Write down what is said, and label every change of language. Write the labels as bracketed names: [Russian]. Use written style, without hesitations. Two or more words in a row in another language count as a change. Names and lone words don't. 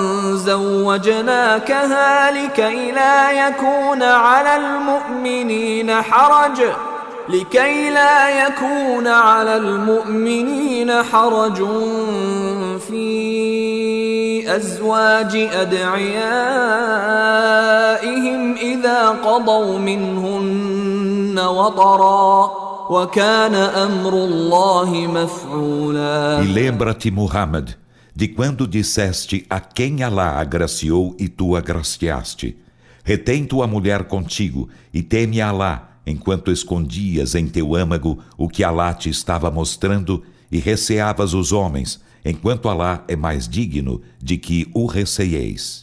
[Arabic] زوجناكها لكي لا يكون على المؤمنين حرج في أزواج أدعيائهم إذا قضوا منهن وطرا وكان أمر الله مفعولا. [Portuguese] E lembra-te, Muhammad, de quando disseste a quem Alá agraciou e tu agraciaste: retém tua mulher contigo e teme a Alá, enquanto escondias em teu âmago o que Alá te estava mostrando e receavas os homens, enquanto Alá é mais digno de que o receieis.